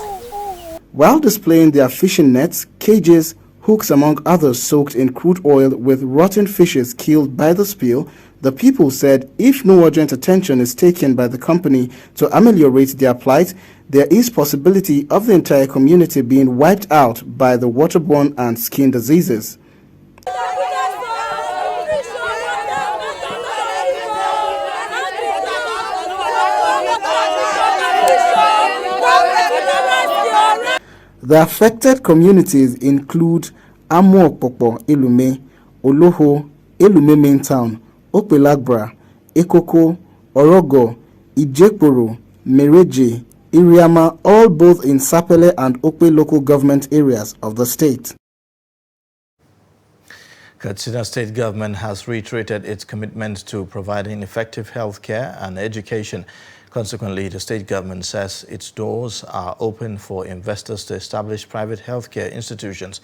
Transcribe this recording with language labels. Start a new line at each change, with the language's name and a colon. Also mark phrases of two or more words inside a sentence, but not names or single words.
English: While displaying their fishing nets, cages, hooks among others soaked in crude oil with rotten fishes killed by the spill, the people said if no urgent attention is taken by the company to ameliorate their plight, there is possibility of the entire community being wiped out by the waterborne and skin diseases. The affected communities include Amuokpokpo Elume, Oloho, Elume Main Town, Opelagbra, Ekoko, Orogo, Ijekporo, Mereje, Iriama, all both in Sapele and Okpe local government areas of the state. Katsina State Government has reiterated its commitment to providing effective health care and education. Consequently, the state government says its doors are open for investors to establish private healthcare institutions.